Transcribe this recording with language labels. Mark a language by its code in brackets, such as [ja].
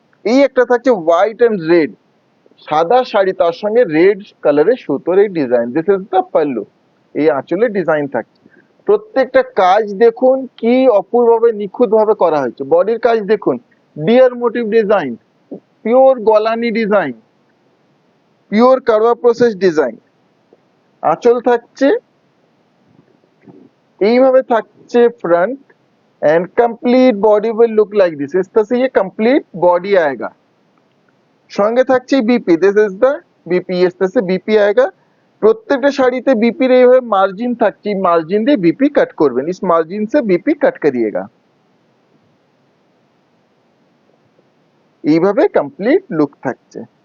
[bn] এই একটা থাকছে হোয়াইট অ্যান্ড রেড, সাদা শাড়ি তার সঙ্গে রেড কালারের সুতোর এই design, [en] this is the pallu, [bn] এই আঁচলের ডিজাইন থাকছে। প্রত্যেকটা কাজ দেখুন কি অপূর্বভাবে নিখুঁত ভাবে করা হয়েছে। বডির কাজ দেখুন, deer motive design, pure গলানি design, pure Karwa process design. আঁচল থাকছে এইভাবে থাকছে [en] front end complete body will look like this, [hi] इस तरह से ये कंप्लीट बॉडी आएगा। [bn] সঙ্গে থাকছে BP, [en] this is the BP, [hi] इस तरह से बीपी आएगा। [bn] প্রত্যেকটা শাড়িতে বিপির এইভাবে মার্জিন থাকছে, মার্জিন দিয়ে বিপি কাট করবেন, [hi] इस मार्जिन से बीपी कट करिएगा। [bn] এইভাবে কমপ্লিট লুক থাকছে।